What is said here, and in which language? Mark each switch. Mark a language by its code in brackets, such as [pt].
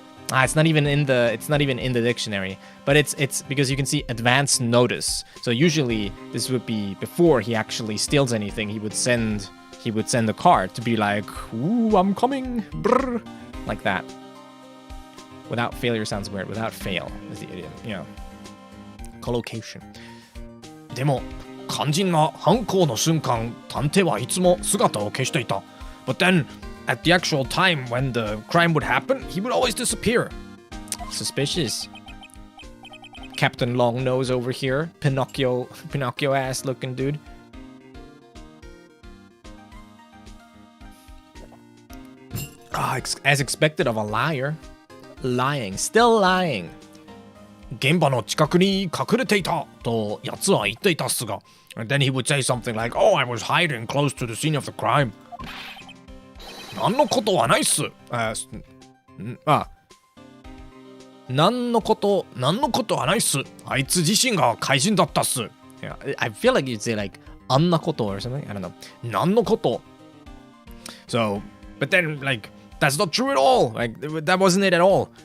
[en] It's not even in the dictionary, but it's because you can see advance notice. So usually this would be before he actually steals anything. He would send a card to be like, "Ooh, I'm coming," brr, like that. Without failure sounds weird. Without fail is the idiom. Yeah. Collocation. [ja] でも肝心な犯行の瞬間、探偵はいつも姿を消していた。 [en] But then at the actual time when the crime would happen, he would always disappear. Suspicious. Captain Long Nose over here. Pinocchio ass looking dude. As expected of a liar. Lying. Still lying. [ja] 現場の近くに隠れていたと奴は言っていたっすが。 [en] And then he would say something like, oh, I was hiding close to the scene of the crime. [ja] 何のことはないっす。何のことはないっす。あいつ自身が怪人だったっす。 [en] Yeah, I feel like you'd say like あんなこと or something. I don't know. [ja] 何のこと。 [en] So, but then like that's not true at all. Like that wasn't it at all.